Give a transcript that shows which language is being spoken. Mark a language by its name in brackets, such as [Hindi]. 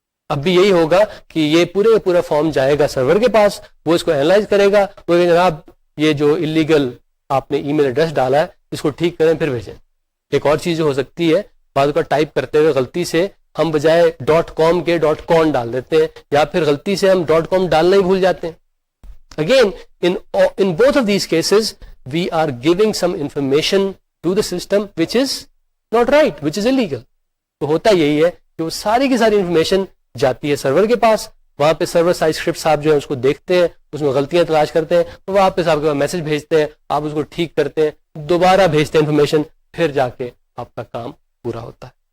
[Urdu] اب بھی یہی ہوگا کہ یہ پورا فارم جائے گا سرور کے پاس, وہ اس کو اینالائز کرے گا, وہ جناب یہ جو انلیگل آپ نے ای میل ایڈریس ڈالا ہے اس کو ٹھیک کریں پھر بھیجیں. ایک اور چیز جو ہو سکتی ہے, بعض کا ٹائپ کرتے ہوئے غلطی سے ہم بجائے .com کے .con ڈال دیتے ہیں, یا پھر غلطی سے ہم .com ڈالنا ہی بھول جاتے ہیں. [English] Again in both of these cases we are giving some information to the system which is not right, which is illegal. [Urdu] تو ہوتا یہی ہے کہ وہ ساری کی ساری انفارمیشن جاتی ہے سرور کے پاس, وہاں پہ سرور سائڈ اسکرپٹس آپ جو ہے اس کو دیکھتے ہیں, اس میں غلطیاں تلاش کرتے ہیں, تو وہ واپس آپ کے پاس میسج بھیجتے ہیں, آپ اس کو ٹھیک کرتے ہیں, دوبارہ بھیجتے ہیں انفارمیشن, پھر جا کے آپ کا کام پورا ہوتا ہے.